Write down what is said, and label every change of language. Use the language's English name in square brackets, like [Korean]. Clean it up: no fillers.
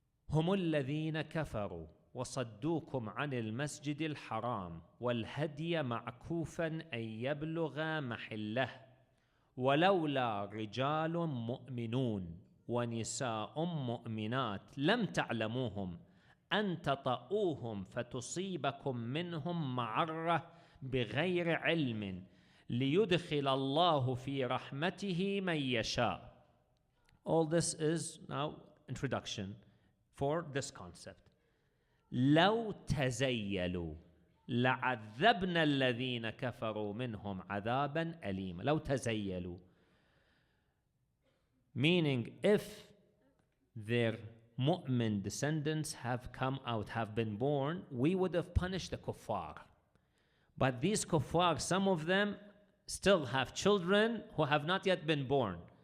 [Arabic] هم الذين كفروا وصدوكم عن المسجد الحرام والهدي معكوفا أن يبلغ محله ولولا رجال مؤمنون ونساء مؤمنات لم تعلموهم أن تطؤوهم فتصيبكم منهم معرة بغير علم ليدخل الله في رحمته من يشاء. [English] All this is now introduction for this concept. [Arabic] لو تزيلوا لعذبنا الذين كفروا منهم عذابا أليما. لو تزيلوا, [English] meaning if their mu'min descendants have come out, have been born, we would have punished the kuffar. But these kuffar, some of them still have children who have not yet been born.